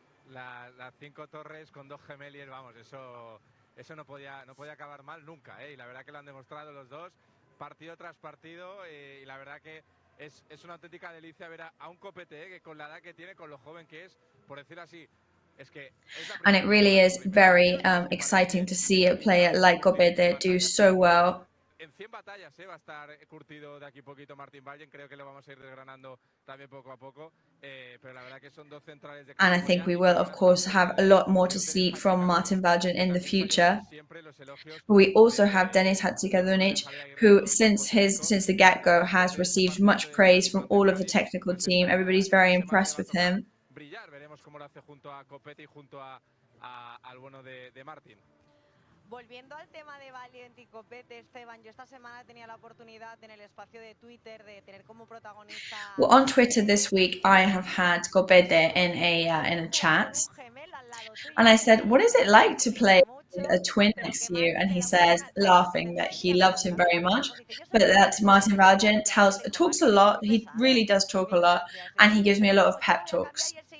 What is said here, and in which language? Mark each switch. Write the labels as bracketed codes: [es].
[es] Las 5 torres con 2 gemeliers, vamos, eso no podía acabar mal nunca, y la verdad que lo han demostrado los dos, partido tras partido, y la verdad que es una auténtica delicia ver a un Copete, que con la edad que tiene, con lo joven que es, por decirlo así, es que... [en] And it really is very exciting to see a player like Copete do so well. [es] En 100 batallas va a estar curtido de aquí poquito Martin Valiant, creo que lo vamos a ir desgranando también poco a poco, pero la verdad que son 2 centrales de... [en] And I think we will, of course, have a lot more to see from Martin Valiant in the future. We also have Denis Hatzikadunic, who since the get-go has received much praise from all of the technical team. Everybody's very impressed with him. [es] Veremos cómo lo hace junto a Copete y junto al bueno de Martin. Volviendo al tema de Valiant y Copete, Esteban, yo esta semana tenía la oportunidad en el espacio de Twitter de tener como protagonista... [en] Well, on Twitter this week, I have had Copete in a chat, and I said, what is it like to play with a twin next to you? And he says, laughing, that he loves him very much, but that Martin Valiant talks a lot. He really does talk a lot, and he gives me a lot of pep talks.